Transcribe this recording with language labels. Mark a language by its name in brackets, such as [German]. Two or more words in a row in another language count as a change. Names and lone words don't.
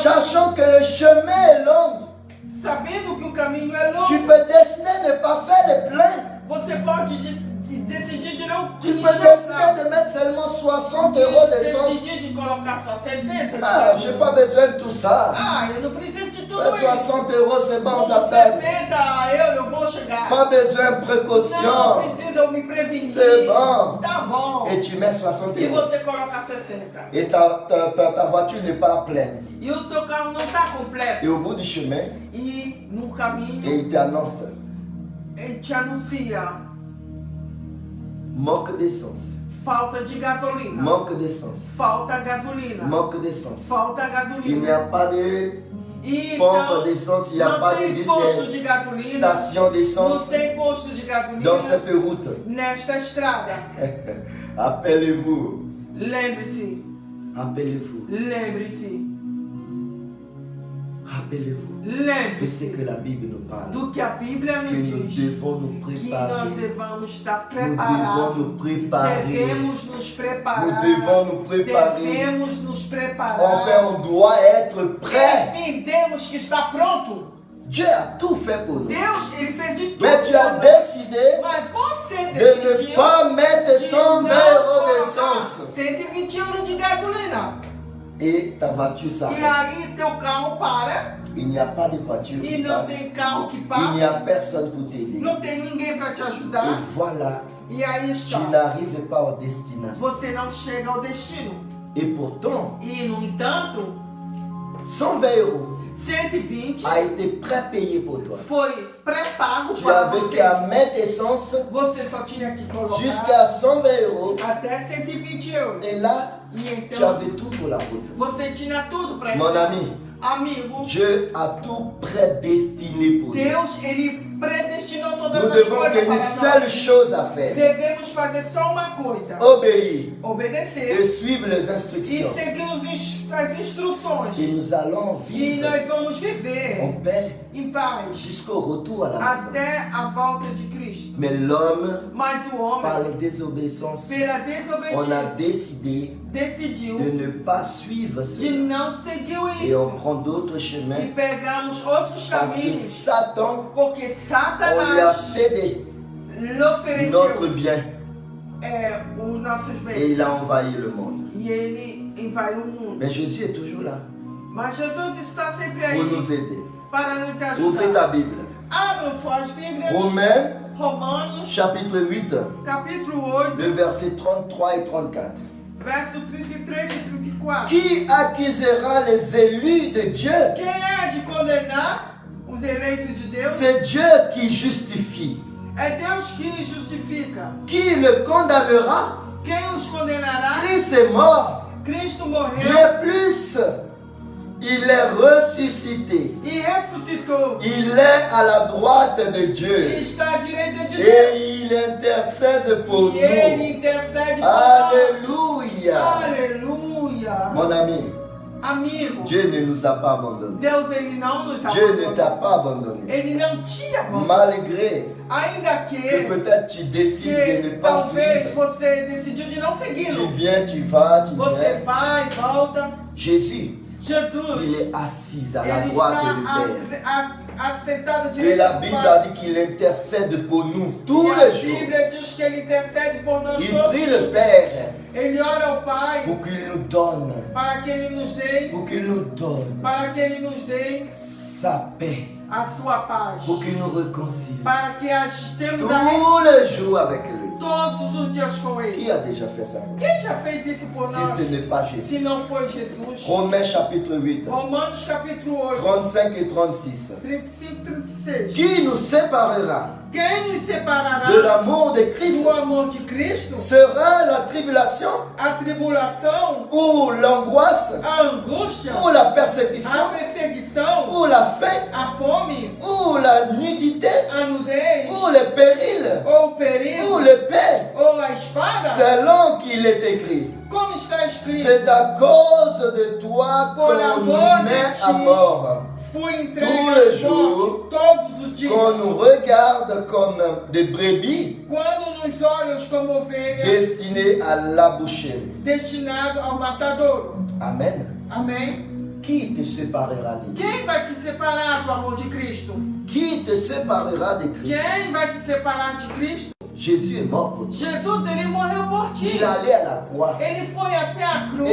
[French] sachant que le chemin est long. [Portuguese] Sabendo que o caminho é longo, [French] Tu peux décider de ne pas faire le plein. [Portuguese] você pode decidir de não [French] Tu peux [Portuguese] encher o [French] décider [Portuguese] carro. [French] de mettre seulement 60 euros d'essence. [Portuguese] Decidir de colocar só 60. [French] Ah, je n'ai pas besoin de tout ça. [Portuguese] Ah, eu não preciso de tudo [French] Mettre [Portuguese] isso. [French] 60 euros, c'est bon, [Portuguese] Com [French] ça t'aide. [Portuguese] 60 euros eu vou chegar. [French] Pas besoin de [Portuguese] Não [French] précaution. [Portuguese] precisa eu me prevenir. [French] C'est bon. [Portuguese] Tá bom. [French] Et tu mets 60 [Portuguese] E [French] euros. [Portuguese] você coloca 60. [French] Et ta voiture n'est pas pleine. [Portuguese] E o teu carro não tá completo. [French] Et au bout du chemin, [Portuguese] E no [French] et [Portuguese] caminho, [French] il t'annonce [Portuguese] ele te anuncia [French] manque d'essence, [Portuguese] falta de gasolina. [French] manque d'essence, [Portuguese] Falta gasolina. [French] manque d'essence. [Portuguese] Falta [French] Il n'y [Portuguese] gasolina. [French] a pas de [Portuguese] E [French] pompe [Portuguese] então, [French] d'essence, il n'y a [Portuguese] não [French] pas [Portuguese] tem posto [French] de [Portuguese] de gasolina. [French] station [Portuguese] Não [French] d'essence [Portuguese] tem posto de gasolina [French] dans cette route. [Portuguese] nesta estrada. [French] Appelez-vous, [Portuguese] Lembre-se, [French] rappelez-vous, [Portuguese] lembre-se, [French] rappelez-vous de ce [Portuguese] lembre-se [French] que la Bible nous parle. [Portuguese] do que a Bíblia [French] Que [Portuguese] nos [French] nous [Portuguese] diz. [French] devons nous [Portuguese] Que nós [French] préparer. [Portuguese] devamos estar [French] Nous devons [Portuguese] preparados. [French] nous préparer. [Portuguese] Devemos nos [French] Nous [Portuguese] preparar. [French] devons nous préparer. [Portuguese] Devemos nos preparar. [French] Enfin, on doit être prêt. [Portuguese] Enfim, temos que estar pronto. [French] Dieu a tout fait pour nous. [Portuguese] Deus, ele fez de tudo. [French] Mais tu as [Portuguese] por nós. [French] décidé [Portuguese] Mas você [French] de ne [Portuguese] decidiu [French] pas mettre [Portuguese] de [French] 120 [Portuguese] não [French] euros [Portuguese] colocar [French] d'essence. [Portuguese] 120 euros de gasolina. [French] Et ta voiture [Portuguese] E [French] s'arrête. [Portuguese] aí teu carro para [French] Il n'y a pas de voiture [Portuguese] e [French] qui [Portuguese] não [French] passe. [Portuguese] tem carro que [French] Il n'y [Portuguese] passa. [French] a personne pour t'aider. [Portuguese] Não tem ninguém para te [French] Et [Portuguese] ajudar. [French] voilà, [Portuguese] E aí [French] tu [Portuguese] está. [French] n'arrives pas à destination. [Portuguese] Você não chega ao destino. [French] Et pourtant, [Portuguese] E no entanto, [French] 120 euros [Portuguese] 120 [French] a été pré-payé pour toi. [Portuguese] foi pré-pago [French] Tu [Portuguese] para [French] avais [Portuguese] você. [French] qu'à mettre essence [Portuguese] Você só tinha que colocar [French] jusqu'à 120 euros. [Portuguese] até 120 euros. [French] Et là, [Portuguese] E [French] tu [Portuguese] então [French] avais tout pour la route. [Portuguese] você tinha tudo para [French] Mon ami, [Portuguese] Amigo, [French] Dieu a tout prédestiné pour nous. [Portuguese] Deus, ele predestinou todas [French] Nous [Portuguese] as [French] devons [Portuguese] coisas [French] qu'une [Portuguese] para [French] seule [Portuguese] nós. [French] chose à faire. [Portuguese] Devemos fazer só uma coisa. [French] Obéir et [Portuguese] Obedecer [French] suivre les [Portuguese] e [French] instructions. [Portuguese] seguir as instruções. [French] Et nous allons [Portuguese] E [French] vivre [Portuguese] nós vamos [French] en [Portuguese] viver [French] paix [Portuguese] em paz [French] jusqu'au retour à la maison. [Portuguese] até a volta de Cristo. [French] Mais l'homme, [Portuguese] Mas o homem, [French] par la désobéissance, [Portuguese] pela [French] on a [Portuguese] desobediência, [French] décidé [Portuguese] decidiu [French] de ne pas suivre [Portuguese] de [French] cela. [Portuguese] não seguir [French] Et on [Portuguese] isso. [French] prend d'autres [Portuguese] E [French] chemins [Portuguese] pegamos outros [French] parce que [Portuguese] caminhos. [French] Satan, [Portuguese] Porque [French] on lui a [Portuguese] Satanás [French] cédé [Portuguese] lhe [French] notre [Portuguese] ofereceu [French] bien [Portuguese] os nossos [French] et [Portuguese] bens. [French] il a envahi le monde. [Portuguese] E ele invadiu o mundo. [French] Mais Jésus est toujours là [Portuguese] Mas Jesus está sempre [French] pour [Portuguese] aí [French] nous aider. [Portuguese] para nos [French] Ouvrez ta [Portuguese] ajudar. [French] Bible. [Portuguese] Abram suas Bíblias. [French] Romains [Portuguese] Romanos, [French] chapitre 8, [Portuguese] capítulo 8, [French] le verset 33 et 34. [Portuguese] verso 33 e 34. [French] Qui accusera les élus de Dieu? [Portuguese] Quem é de condenar os os eleitos de Deus. [French] C'est Dieu qui justifie. [Portuguese] É Deus que justifica. [French] Qui le condamnera? [Portuguese] Quem os condenará? [French] Christ est mort. [Portuguese] Cristo morreu [French] Bien plus, il est ressuscité. [Portuguese] e ressuscitou. [French] Il est à la droite de [Portuguese] E [French] Dieu. [Portuguese] está à direita de Deus. [French] Et il intercède pour [Portuguese] E ele [French] nous. [Portuguese] intercede por nós. [French] Alléluia. [Portuguese] Aleluia. [French] Mon ami, [Portuguese] Amigo, [French] Dieu ne nous a pas abandonnés. [Portuguese] Deus ele não nos [French] Dieu ne [Portuguese] abandonou. [French] t'a pas abandonné. [Portuguese] Ele não te abandonou. [French] Malgré [Portuguese] Ainda [French] que [Portuguese] que [French] peut-être tu décides de ne pas [Portuguese] talvez [French] suivre. [Portuguese] você decidiu de não [French] Tu [Portuguese] segui-lo. [French] viens, tu vas, tu [Portuguese] Você [French] viens. [Portuguese] vai, volta. [French] Jésus, il [Portuguese] Jesus, [French] est assis à la [Portuguese] ele [French] droite [Portuguese] está [French] du Père. [Portuguese] assentado à [French] Et [Portuguese] direita [French] la [Portuguese] do [French] Bible [Portuguese] Pai. [French] a dit qu'il intercède pour nous tous [Portuguese] E a [French] les jours. [Portuguese] Bíblia diz que ele intercede por nós [French] Il [Portuguese] todos. [French] prie le Père [Portuguese] Ele ora ao Pai [French] pour qu'il nous donne, [Portuguese] para que ele nos dê, [French] pour qu'il nous donne [Portuguese] para que ele nos dê [French] sa paix, [Portuguese] a sua paz. [French] pour qu'il nous réconcilie [Portuguese] Para que estemos [French] tous les jours avec lui. [Portuguese] todos os dias com [French] Qui [Portuguese] ele. [French] a déjà fait ça? [Portuguese] Quem já fez isso por [French] Si [Portuguese] nós? [French] ce n'est pas Jésus. [Portuguese] Se não foi Jesus. [French] Romains chapitre 8, [Portuguese] Romanos capítulo 8, [French] 35 et 36. [Portuguese] 35, 36. [French] Qui nous séparera [Portuguese] Quem nos separará [French] de l'amour de Christ? [Portuguese] do amor de Cristo? [French] Sera la tribulation [Portuguese] A tribulação, [French] ou l'angoisse [Portuguese] a angústia, [French] ou la [Portuguese] a [French] persécution [Portuguese] perseguição, [French] ou la faim [Portuguese] a fome, [French] ou la nudité [Portuguese] a nudez, [French] ou le péril [Portuguese] ou o [French] ou [Portuguese] perigo, [French] l'épée, [Portuguese] ou a espada? [French] selon qu'il est écrit. [Portuguese] Como está escrito, [French] C'est à cause de toi [Portuguese] Por [French] qu'on [Portuguese] amor [French] nous [Portuguese] de [French] met [Portuguese] ti, [French] à mort, [Portuguese] fui [French] Tous [Portuguese] entregue [French] les [Portuguese] à [French] jours, [Portuguese] morte todos os dias. [French] qu'on nous regarde comme des brebis [Portuguese] Quando nos olhos como ovelhas, [French] destinées à la boucherie. [Portuguese] destinado ao matadouro. [French] Amen. [Portuguese] Amém? [French] Qui te séparera de Dieu? [Portuguese] Quem vai te separar do amor de Cristo? [French] Qui te séparera de Christ? [Portuguese] Quem vai te separar de Cristo? [French] Jésus est mort pour toi. [Portuguese] Jesus, ele morreu por ti. [French] Il allait à la croix [Portuguese] Ele foi até a cruz.